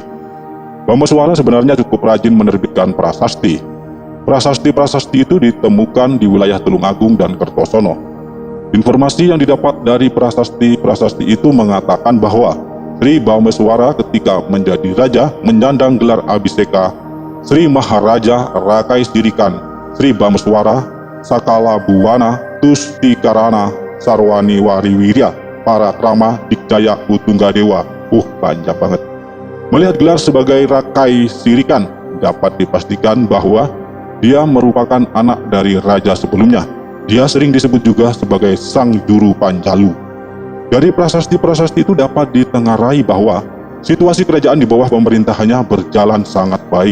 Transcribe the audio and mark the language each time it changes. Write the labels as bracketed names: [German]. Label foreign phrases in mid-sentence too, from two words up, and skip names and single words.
[Indonesian] Bameswara sebenarnya cukup rajin menerbitkan prasasti. Prasasti-prasasti itu ditemukan di wilayah Tulungagung dan Kertosono. Informasi yang didapat dari prasasti-prasasti itu mengatakan bahwa Sri Bameswara ketika menjadi raja menyandang gelar abhiseka Sri Maharaja Rakai Sirikan Sri Bameswara Sakala Buwana Tustikarana Sarwani Wariwirya Parakrama Dikjaya Utunggadewa. Panjang banget. Melihat gelar sebagai Rakai Sirikan, dapat dipastikan bahwa dia merupakan anak dari raja sebelumnya. Dia sering disebut juga sebagai Sang Juru Panjalu. Dari prasasti-prasasti itu dapat ditengarai bahwa situasi kerajaan di bawah pemerintahannya berjalan sangat baik.